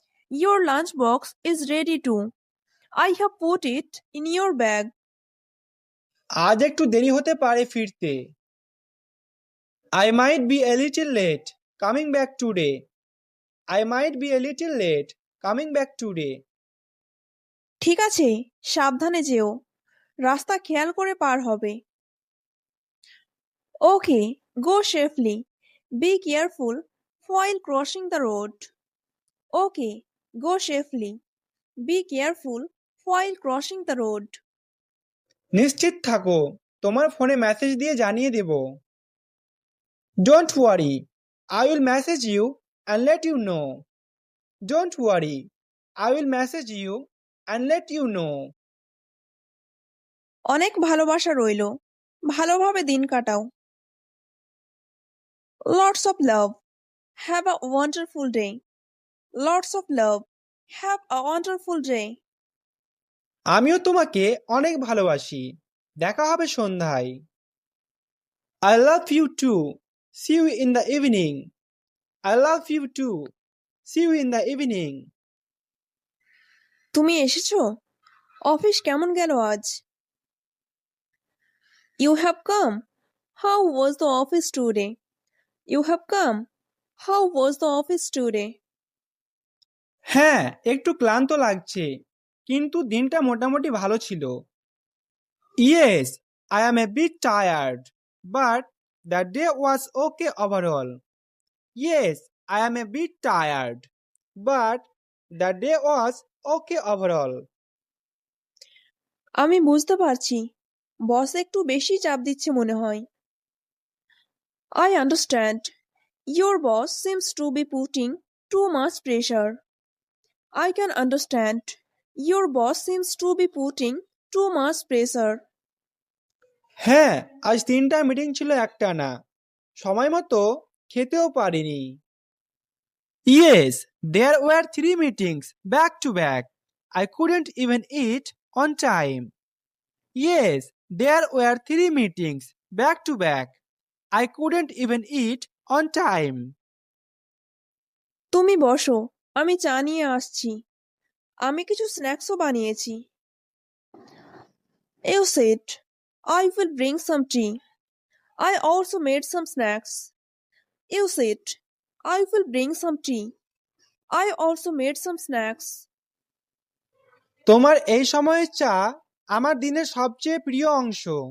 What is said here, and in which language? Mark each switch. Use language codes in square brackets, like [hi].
[en] Your lunch box is ready too. I have put it in your bag. [bn] আজ একটু দেরি হতে পারে ফিরতে। [en] I might be a little late coming back today. I might be a little late coming back today. [bn] ঠিক আছে, সাবধানে যেও, রাস্তা খেয়াল করে পার হবে। [en] Okay, go safely. Be careful while crossing the road. Okay, go safely. Be careful while crossing the road. [bn] নিশ্চিত থাকো, তোমার ফোনে মেসেজ দিয়ে জানিয়ে দেব। [en] Don't worry, I will message you and let you know. Don't worry, I will message you and let you know. [bn] অনেক ভালোবাসা রইলো, ভালোভাবে দিন কাটাও। [en] Lots of love. Have a wonderful day. Lots of love. Have a wonderful day. [bn] আমিও তোমাকে অনেক ভালোবাসি, দেখা হবে সন্ধ্যায়। [en] I love you too. See you in the evening. I love you too. See you in the evening. [bn] তুমি এসেছো? Office কেমন গেল আজ? [en] You have come. How was the office today? You have come. How was the office today? [bn] হ্যাঁ, একটু ক্লান্ত লাগছে, কিন্তু দিনটা মোটামুটি ভালো ছিল। [en] Yes, I am a bit tired, but the day was okay overall. Yes, I am a bit tired, but the day was okay overall. [bn] আমি বুঝতে পারছি, বস একটু বেশি চাপ দিচ্ছে মনে হয়। [en] I understand. Your boss seems to be putting too much pressure. I can understand. Your boss seems to be putting too much pressure. [bn] হ্যাঁ, আজ 3টা মিটিং ছিল একটানা, সময় মতো খেতেও পারিনি। [en] Yes, there were 3 meetings back to back. I couldn't even eat on time. Yes, there were 3 meetings back to back. I couldn't even eat on time. [bn] তুমি বসো, আমি চা নিয়ে আসছি। আমি কিছু স্ন্যাক্সও বানিয়েছি। [en] You said, I will bring some tea. I also made some snacks. You said, I will bring some tea. I also made some snacks. [bn] তোমার এই সময়ের চা আমার দিনের সবচেয়ে প্রিয় অংশ।